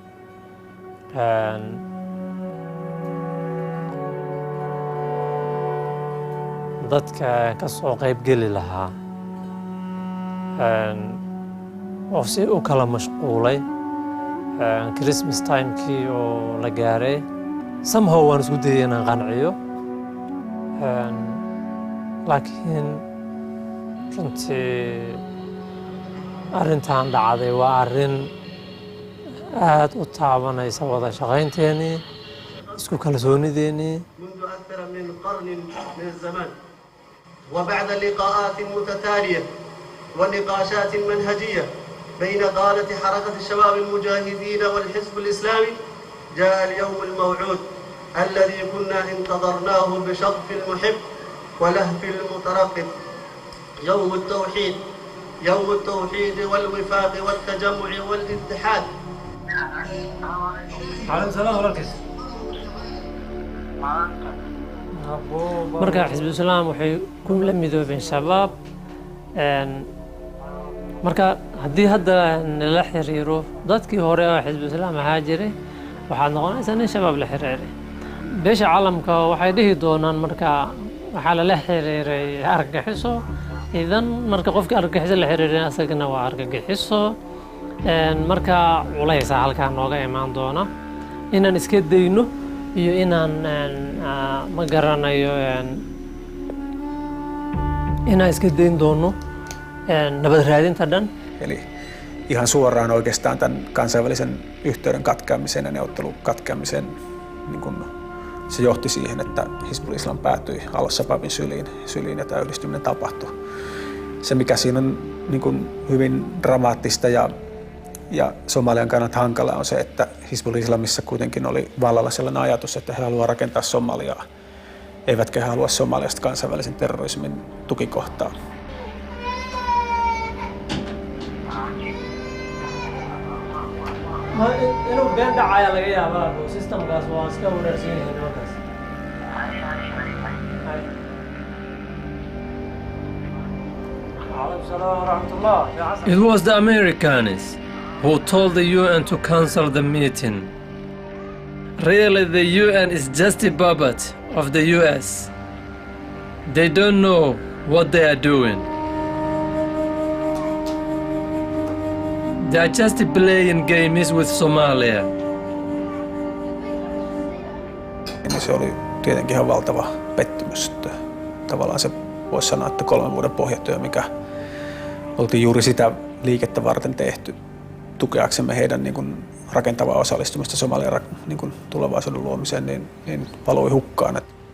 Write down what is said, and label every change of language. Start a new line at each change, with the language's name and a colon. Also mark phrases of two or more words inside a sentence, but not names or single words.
Somali: dadka ka soo qayb geli lahaa oo si u kala mashquulay
English: Christmas time-
Somali: kii oo la gaaray somehow waan isku dayay inaan qanciyo laakiin runtii arrintan dhacday waa arrin aad u taabanaysa wada shaqaynteennii isku kalsoonideennii
Arabic: منذ أكثر من قرن من الزمان وبعد لقاءات متتالية ونقاشات منهجية بين قادة حركة الشباب المجاهدين والحزب الإسلامي جاء اليوم الموعود الذي كنا انتظرناه بشغف المحب ولهف المترقب. يوم التوحيد، يوم التوحيد والوفاق والتجمع والاتحاد. على السلام ورحمة
Somali: marka xisbul islaam waxay ku la midoobeen shabaab marka haddii hadda la xiriiro dadkii hore oo xisbul islaam ahaa jiray waxaad noqonaysaa nin shabaab la xiriiray beesha caalamka waxay dhihi doonaan marka waxaa lala xiriiray argagixiso idan marka qofkii argagixiso la xiriiray asagana waa argagixiso marka culaysa halkaa nooga imaan doona inaan iska dayno iyo inaan ma garanayo inaan iska dayn doono nabad raadinta dhan.
Finnish: Eli ihan suoraan oikeastaan tämän kansainvälisen yhteyden katkeamisen ja neuvottelun katkeamisen niin kun se johti siihen, että Xisbul Islam päätyi al-Shababin syliin ja tämä yhdistyminen tapahtui. Se mikä siinä on niin kun hyvin dramaattista ja Somalian kannalta hankala on se, että Xisbul Islamissa kuitenkin oli vallalla sellainen ajatus, että he haluavat rakentaa Somaliaa, eivätkä he halua Somaliasta kansainvälisen terrorismin tukikohtaa.
Somali: inuu been dhacaya laga yaabaa systemkaas waa iska wanaagsan yahay markaas.
English: It was the Americans who told the UN to cancel the meeting. Really, the UN is just a puppet of the US. They don't know what they are doing. They are just playing games with Somalia.
Finnish: Se oli tietenkin ihan valtava pettymys. Tavallaan se voisi sanoa, että 3 vuoden pohjatyö, mikä oltiin juuri sitä liikettä varten tehty tukeaksemme heidän niin kuin rakentavaa osallistumista Somalian niin kuin tulevaisuuden luomiseen, niin valui hukkaan.